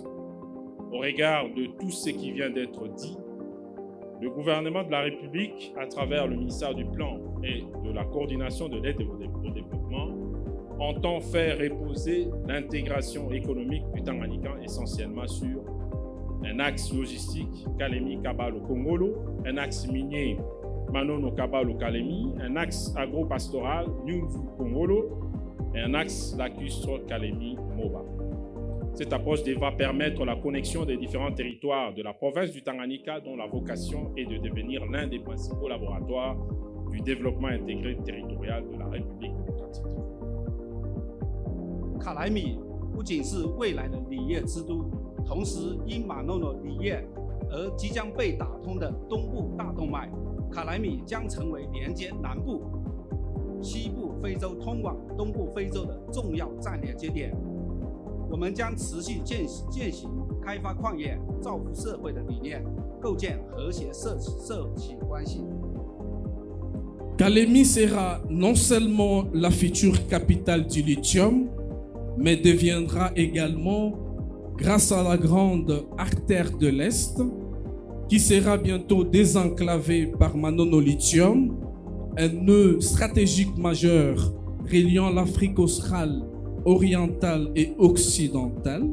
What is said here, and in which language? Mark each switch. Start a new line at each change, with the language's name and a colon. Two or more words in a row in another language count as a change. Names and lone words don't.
French: Au regard de tout ce qui vient d'être dit, le gouvernement de la République, à travers le ministère du Plan et de la coordination de l'aide au développement, entend faire reposer l'intégration économique du Tanganyika essentiellement sur un axe logistique Kalemi-Kabalo-Kongolo, un axe minier Manono-Kabalo-Kalemi, un axe agro-pastoral Nyunzu-Kongolo et un axe lacustre Kalemi-Moba. Cette approche devra permettre la connexion des différents territoires de la province du Tanganyika dont la vocation est de devenir l'un des principaux laboratoires du développement intégré territorial de la République démocratique.
Chinese: 卡莱米不仅是未来的锂业之都，同时因马诺诺锂业而即将被打通的东部大动脉，卡莱米将成为连接南部、西部非洲通往东部非洲的重要战略节点。我们将持续践行开发矿业、造福社会的理念，构建和谐社企关系。
French: Kalemi sera non seulement la future capitale du lithium, mais deviendra également, grâce à la grande artère de l'Est, qui sera bientôt désenclavée par Manono Lithium, un nœud stratégique majeur reliant l'Afrique australe, orientale et occidentale.